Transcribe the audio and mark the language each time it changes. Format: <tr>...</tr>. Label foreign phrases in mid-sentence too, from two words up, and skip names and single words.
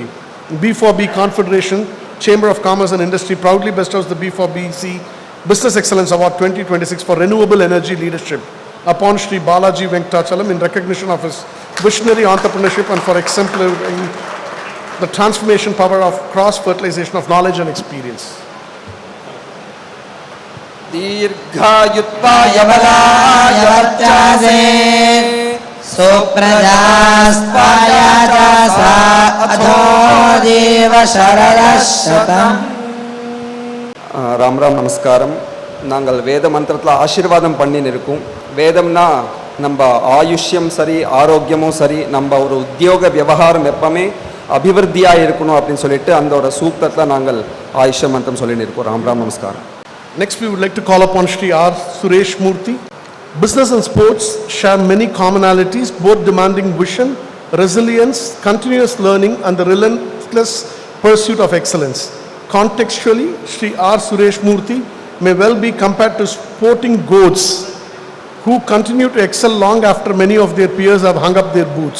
<en>B4B Confederation Chamber of Commerce and Industry proudly bestows the B4bc Business Excellence Award 2026 for renewable energy leadership upon Sri Balaji Venkatachalam in recognition of his visionary entrepreneurship and for exemplifying the transformation power of cross-fertilization of knowledge and experience.</en> <sa>दीर्घायुत्वाय बलाय वर्चासे सुप्रजास्त्वायाजासा अथो देव शरदशतम्.</sa> <ta>ராம் ராம் நமஸ்காரம். நாங்கள் வேத மந்திரத்தில் ஆசீர்வாதம் பண்ணின்னு இருக்கோம். வேதம்னா நம்ம ஆயுஷ்யம் சரி, ஆரோக்கியமும் சரி, நம்ம ஒரு உத்தியோக விவகாரம் எப்பவுமே அபிவிருத்தியாக இருக்கணும் அப்படின்னு சொல்லிட்டு அந்த ஒரு சூக்தத்தில் நாங்கள் ஆயுஷ்ய மந்திரம் சொல்லின்னு இருக்கோம். ராம் ராம் நமஸ்காரம்.</ta> <en>Next, we would like to call upon Sri R. Suresh Murthy. Business and sports share many commonalities, both demanding vision, resilience, continuous learning, and the relentless pursuit of excellence. Contextually, Sri R. Suresh Murthy may well be compared to sporting goats who continue to excel long after many of their peers have hung up their boots.</en>